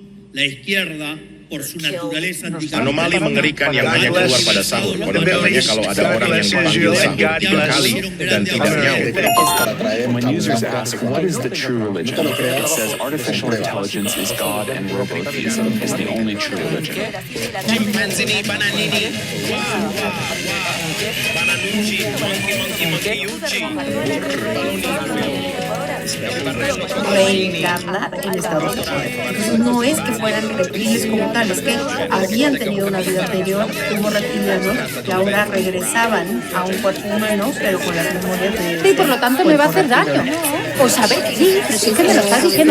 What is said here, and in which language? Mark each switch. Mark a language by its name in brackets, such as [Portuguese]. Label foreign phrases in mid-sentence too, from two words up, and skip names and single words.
[Spanish] La izquierda, por su naturaleza anticapitalista. [Indonesian] Anomali mengerikan yang hanya keluar pada sahur. Konon katanya kalau ada orang yang memanggil sahur 3 kali dan tidak nyaut. [English] When users ask, what is the true religion? It says artificial intelligence is God and robotheism is the only true religion. Chimpanzini, bananini, wah, wah, wah. Bananuchi, monkey, yuchi. [Spanish] Reencarnar en Estados Unidos. No es que fueran reptiles como tal, es que habían tenido una vida anterior como reptilianos que ahora regresaban a un cuerpo humano, pero con las memorias de... Sí, por lo tanto me va a hacer daño. O saber que sí, pero sí que me lo estás diciendo.